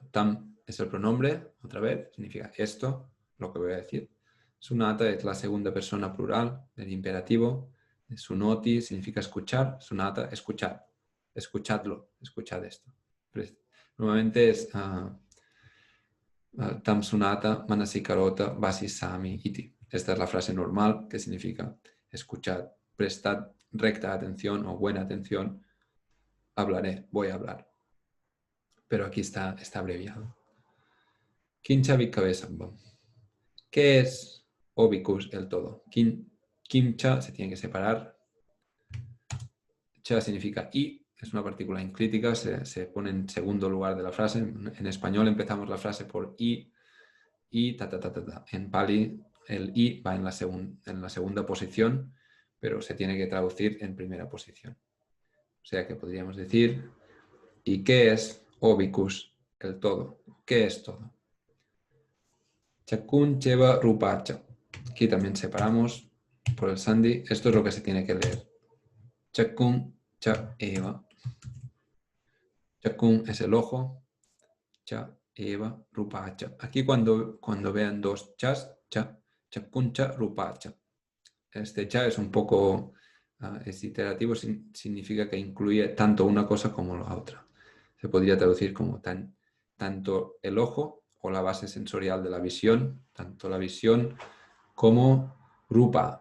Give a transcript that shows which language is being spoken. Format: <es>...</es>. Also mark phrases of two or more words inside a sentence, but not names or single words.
<es>Tam es el pronombre, otra vez, significa esto, lo que voy a decir. Sunata es la segunda persona plural del imperativo. Sunoti significa escuchar, sunata, escuchad. Escuchadlo, escuchad esto.</es> <pi>Normalmente Tam sunata manasikarota vasisami iti.</pi> <es>Esta es la frase normal que significa escuchad, prestad recta atención o buena atención, hablaré, voy a hablar. Pero aquí está abreviado.</es> <pi>Kincha vikavesambam.</pi> <es>¿Qué es obikus el todo? Kimcha se tiene que separar. Cha significa y, es una partícula enclítica, se pone en segundo lugar de la frase. En español empezamos la frase por y ta, ta, ta, ta, ta. En Pali el i va en la segunda posición, pero se tiene que traducir en primera posición. O sea que podríamos decir, ¿y qué es obikus el todo? ¿Qué es todo?</es> <pi>Chakun cheva rupacha.</pi> <es>Aquí también separamos por el sandhi. Esto es lo que se tiene que leer.</es> <pi>Chakun cha eva.</pi> <es>Chakun es el ojo.</es> <pi>Cha eva rupacha.</pi> <es>Aquí cuando vean dos chas,</es> <pi>cha, chakun cha rupacha.</pi> <es>Este cha es un poco es iterativo, significa que incluye tanto una cosa como la otra. Se podría traducir como tanto el ojo o la base sensorial de la visión, tanto la visión como rupa.</es>